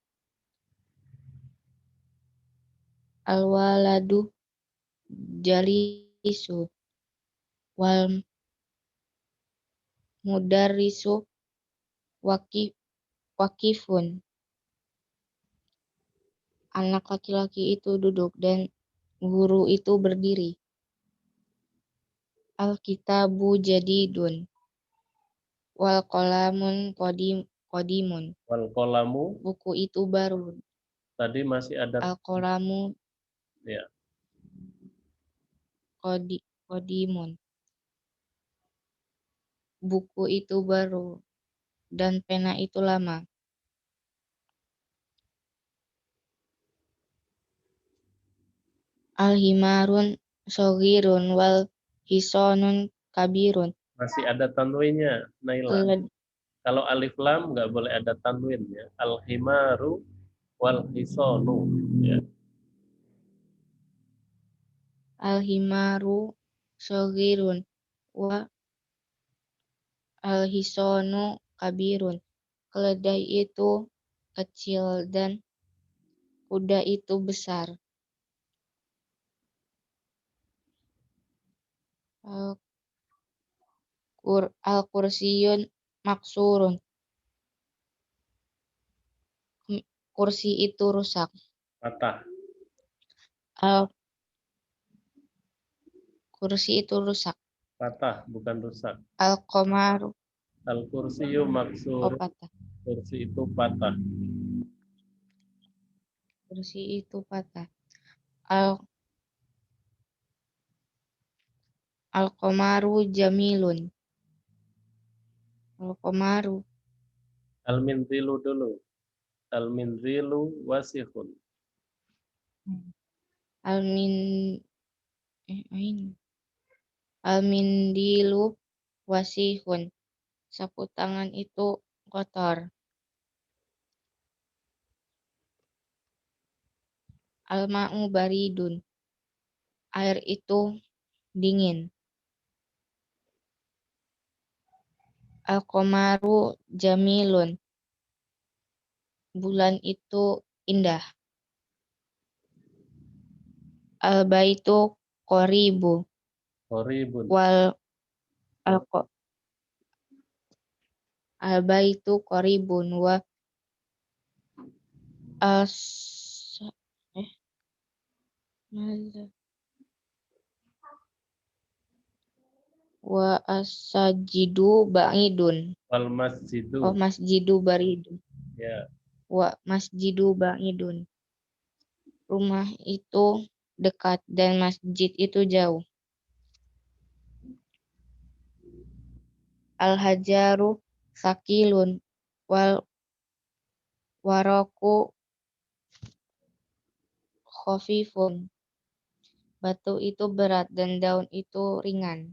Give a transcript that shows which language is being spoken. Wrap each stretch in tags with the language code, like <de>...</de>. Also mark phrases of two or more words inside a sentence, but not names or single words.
<ar>الولد جالس، والمدرس واقف.</ar> <id>Anak laki-laki itu duduk dan guru itu berdiri.</id> <ar>الكتاب جديد، والقلم قديم. والقلم</ar> <id>Buku itu baru. tadi masih ada</id> <ar>القلم</ar> <id>ya.</id> <ar>قديم.</ar> <id>Buku itu baru dan pena itu lama.</id> <ar>الحمار صغير والحصان كبير.</ar> <id>Masih ada tanwinnya, Naila. Kalau</id> <ar>ألف لام</ar> <id>nggak boleh ada tanwin ya.</id> <ar>الحمار والحصان ya. الحمار صغير والحصان كبير.</ar> <id>Keledai itu kecil dan kuda itu besar.</id> <ar>الكرسي مكسور.</ar> <id>Kursi itu rusak. Patah. Kursi itu rusak. Patah bukan rusak.</id> <ar>القمر الكرسي مكسور.</ar> <id>patah. Kursi itu patah. Kursi itu patah.</id> <ar>القمر جميل. القمر. المنزل dulu. المنزل واسع. المنديل واسخ.</ar> <id>Sapu tangan itu kotor.</id> <ar>الماء بارد.</ar> <id>Air itu dingin.</id> <ar>القمر جميل.</ar> <id>Bulan itu indah.</id> <ar>البيت قريب. قريب. البيت قريب والساجد بعيد. والمسجد. Oh, مسجد بارد.</ar> <id>Ya.</id> <ar>ومسجد بعيد.</ar> <id>Rumah itu dekat dan masjid itu jauh.</id> <ar>الحجر ثقيل والورق خفيف.</ar> <id>Batu itu berat dan daun itu ringan.</id>